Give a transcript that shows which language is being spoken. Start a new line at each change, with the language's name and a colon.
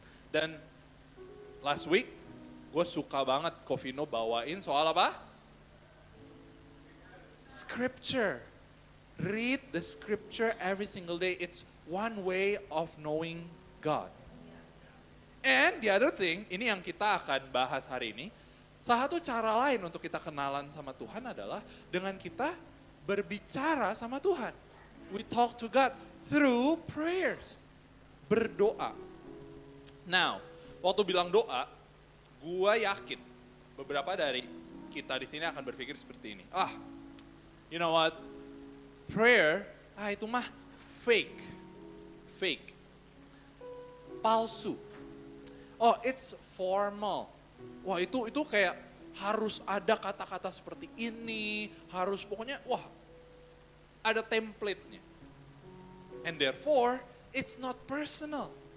Indonesian: Dan
English: last week
Indonesian: gue suka banget Covino bawain soal apa?
English: Scripture. Read the scripture every single day. It's one way of knowing God. And the other thing,
Indonesian: ini yang kita akan bahas hari ini. Salah satu cara lain untuk kita kenalan sama Tuhan adalah dengan kita berbicara sama Tuhan.
English: We talk to God through prayers.
Indonesian: Berdoa. Now, waktu bilang doa, gua yakin beberapa dari kita di sini akan berpikir seperti ini.
English: You know what? Prayer,
Indonesian: itu mah
English: fake. Fake.
Indonesian: Palsu.
English: It's formal.
Indonesian: Wah, itu kayak harus ada kata-kata seperti ini, harus pokoknya ada template-nya.
English: And therefore, it's not personal.